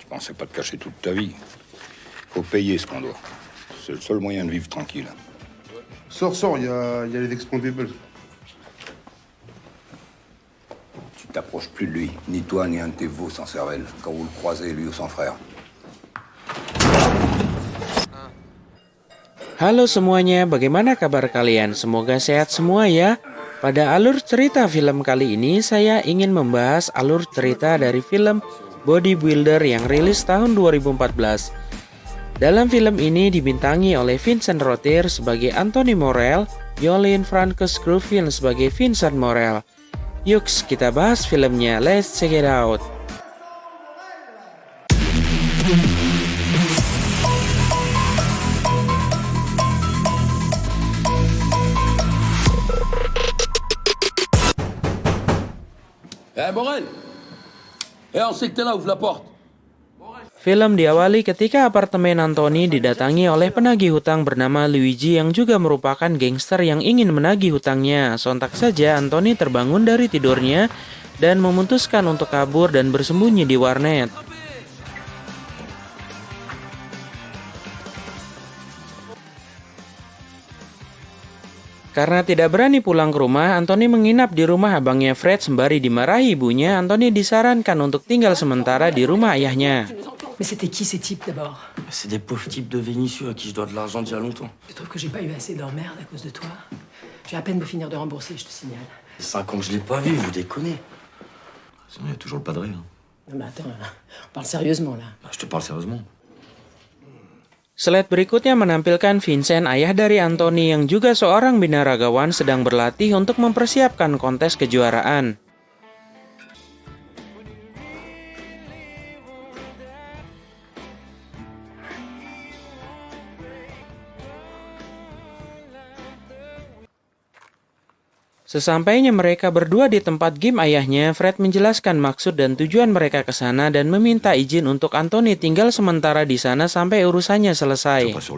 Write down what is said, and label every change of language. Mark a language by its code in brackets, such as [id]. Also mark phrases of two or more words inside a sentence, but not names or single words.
[fr] Je pensais pas te cacher toute ta vie. Faut payer ce qu'on doit. C'est le seul moyen de vivre tranquille. Sors, il y a les expandables. Tu t'approches plus de lui, ni toi, ni un de tes veaux sans cervelle, quand vous le croisez, lui ou son frère. [id] Halo semuanya, bagaimana kabar kalian? Semoga sehat semua ya. Pada alur cerita film kali ini, saya ingin membahas alur cerita dari film Bodybuilder yang rilis tahun 2014. Dalam film ini dibintangi oleh Vincent Rottier sebagai Anthony Morel, Yolene Frances Gruffudd sebagai Vincent Morel. Yuk kita bahas filmnya, [en] let's check it out. [fr] Morel. On sait que t'es là, ouvre la porte. [id] Film diawali ketika apartemen Anthony didatangi oleh penagih hutang bernama Luigi yang juga merupakan gangster yang ingin menagih hutangnya. Sontak saja Anthony terbangun dari tidurnya dan memutuskan untuk kabur dan bersembunyi di warnet. Karena tidak berani pulang ke rumah, Anthony menginap di rumah abangnya Fred sembari dimarahi ibunya. Anthony disarankan untuk tinggal sementara di rumah ayahnya. [fr] Mais c'était qui ces types d'abord? C'est des pauvres types de Vénitieux à qui je dois de l'argent d'il y a longtemps. Je trouve que j'ai pas eu assez d'emmerdes à cause de toi. Je viens à peine de finir de rembourser, je te signale. 5 ans que je l'ai pas vu, vous déconnez. Il y a toujours le padré. Hein. Non mais attends, on parle sérieusement là. Je te parle sérieusement. [id] Slide berikutnya menampilkan Vincent, ayah dari Anthony yang juga seorang binaragawan, sedang berlatih untuk mempersiapkan kontes kejuaraan. Sesampainya mereka berdua di tempat gym ayahnya, Fred menjelaskan maksud dan tujuan mereka ke sana dan meminta izin untuk Anthony tinggal sementara di sana sampai urusannya selesai.